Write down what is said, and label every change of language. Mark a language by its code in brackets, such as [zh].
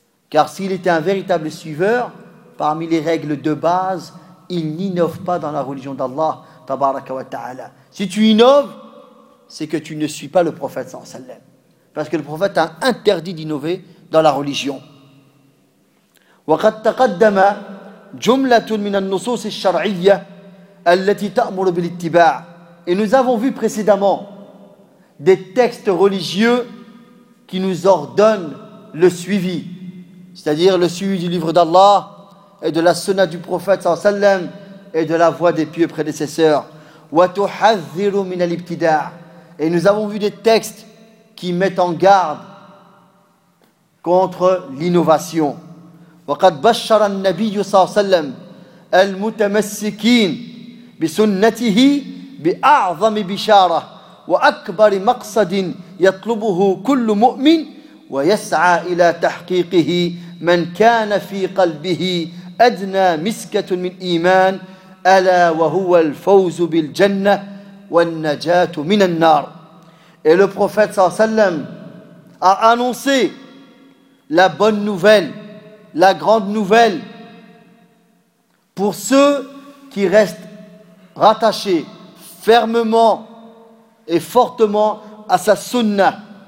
[fr] Car s'il était un véritable suiveur, parmi les règles de base, il n'innove pas dans la religion d'Allah tabaraka wa ta'ala. Si tu innoves, c'est que tu ne suis pas le prophète sallallahu alayhi wa sallam. Parce que le prophète a interdit d'innover dans la religion. [ar] وقد تقدم جملة من النصوص الشرعية التي تأمر بالاتباع. [fr] Et nous avons vu précédemment des textes religieux qui nous ordonnent le suivi, c'est-à-dire le suivi du livre d'Allah et de la sunna du prophète sallallahu alayhi wa sallam et de la voix des pieux prédécesseurs. [ar] وتحذر من الابتداع. [fr] Et nous avons vu des textes qui mettent en garde contre l'innovation. [ar] وقد بشر النبي صلى الله عليه وسلم المتمسكين بسنته بأعظم بشارة وأكبر مقصد يطلبه كل مؤمن ويسعى إلى تحقيقه من كان في قلبه أدنى مسكة من إيمان ألا وهو الفوز بالجنة والنجاة من النار. [fr] Et le prophète [ar] صلى الله عليه وسلم [fr] a annoncé la bonne nouvelle, la grande nouvelle pour ceux qui restent rattachés fermement et fortement à sa sunna.